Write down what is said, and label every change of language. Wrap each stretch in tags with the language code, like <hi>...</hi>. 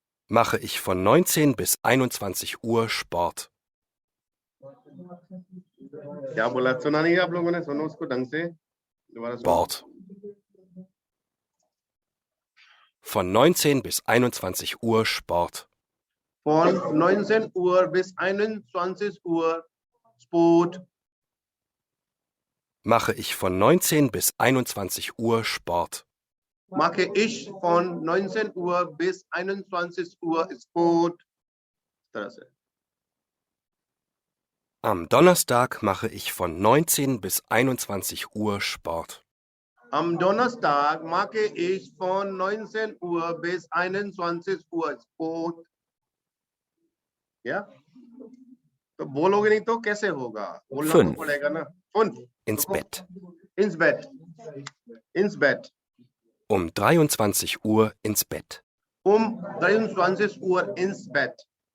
<de>Mache ich von 19 bis 21 Uhr Sport.</de> <hi>क्या बोला, सुना नहीं आप लोगों ने? सुनो उसको ढंग से, दोबारा सुनो।</hi> <de>Sport. Von 19 bis 21 Uhr Sport. Von 19 Uhr bis 21 Uhr Sport. Mache ich von 19 bis 21 Uhr Sport. Mache ich von 19 Uhr bis 21 Uhr Sport.</de> <hi>इस तरह से।</hi> <de>Am Donnerstag mache ich von 19 bis 21 Uhr Sport. Am Donnerstag mache ich von 19 Uhr bis 21 Uhr Sport. Ja?</de> <hi>तो बोलोगे नहीं तो कैसे होगा? बोलना तो 5. पड़ेगा ना। 5.</hi> <de>Ins Bett. Ins Bett. Ins Bett. Um 23 Uhr ins Bett. Um 23 Uhr ins Bett.</de>